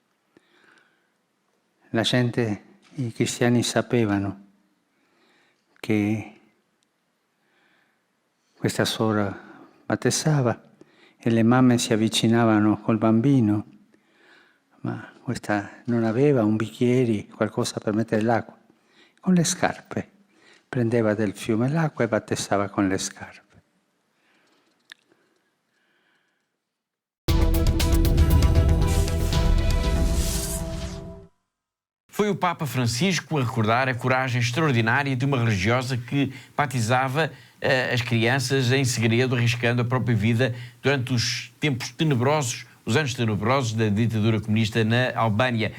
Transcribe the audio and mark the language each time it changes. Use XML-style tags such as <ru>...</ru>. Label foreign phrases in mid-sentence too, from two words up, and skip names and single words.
<it>La gente, i cristiani sapevano che questa suora battezzava e le mamme si avvicinavano col bambino, ma questa non aveva un bicchiere, qualcosa per mettere l'acqua. Con le scarpe prendeva del fiume l'acqua e battezzava con le scarpe.</it> <pt>Foi o Papa Francisco a recordar a coragem extraordinária de uma religiosa que batizava as crianças em segredo, arriscando a própria vida durante os tempos tenebrosos, os anos tenebrosos da ditadura comunista na Albânia.</pt>